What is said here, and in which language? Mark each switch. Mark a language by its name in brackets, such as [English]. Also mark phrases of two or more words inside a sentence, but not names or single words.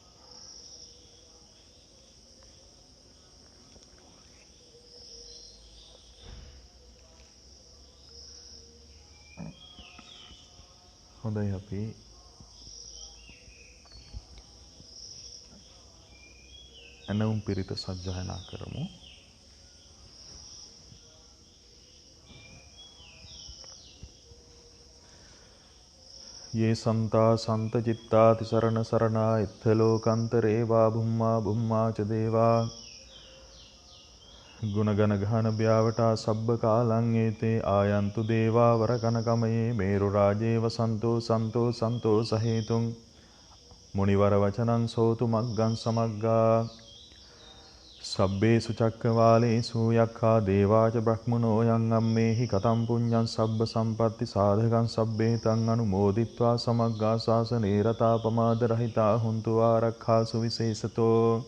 [Sinhala] හොඳයි අපි ඇනවුම් පිරිත සජ්ජායනා කරමු. [Pali] ये संता संत चित्ता तिसरण सरणा इत्थलोकांतरे वा भुम्मा भुम्मा च देवा ගුණගන ගහන ව්‍යාවටා සබ්බ කාලං ඒතේ ආයන්තු දේවා වරකනකමයේ මේරු රාජේ වසන්තෝ සන්තෝ සන්තෝ සහේතුං මුනිවර වචනං සෝතු මග්ගං සමග්ගා සබ්බේසු චක්කවාලේසු යක්ඛා දේවාච බ්‍රහ්මනෝ යං අම්මේහි කතම් පුඤ්ඤං සබ්බ සම්පatti සාධකං සබ්බේතං අනුමෝදිත්වා සමග්ගා ශාසනේ රතා පමාද රහිතා හුන්තු ආරක්ඛාසු විශේෂතෝ